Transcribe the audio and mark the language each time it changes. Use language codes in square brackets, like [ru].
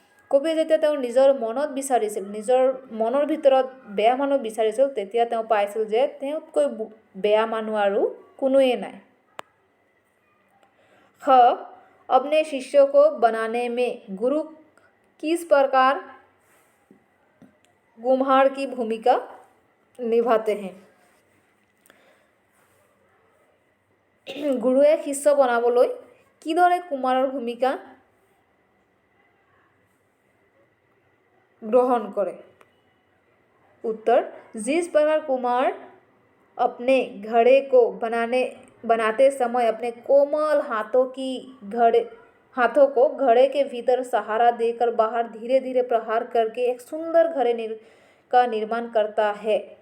[as] কবিয়ে যেতিয়া তেওঁ নিজৰ মনত বিচাৰিছিল, নিজৰ মনৰ ভিতৰত বেয়া মানুহ বিচাৰিছিল, তেতিয়া তেওঁ পাইছিল যে তেওঁতকৈ বেয়া মানুহ আৰু কোনোৱে নাই। [hi] ख अपने शिष्यों को बनाने में गुरु किस प्रकार कुम्हार की भूमिका निभाते हैं। [as] গুৰুৱে শিষ্য বনাবলৈ কিদৰে কুমাৰৰ ভূমিকা ग्रहण करे। [hi] उत्तर, जिस प्रकार कुम्हार अपने घड़े को बनाते समय अपने कोमल हाथों को घड़े के भीतर सहारा देकर बाहर धीरे धीरे प्रहार करके एक सुंदर घड़े का निर्माण करता है।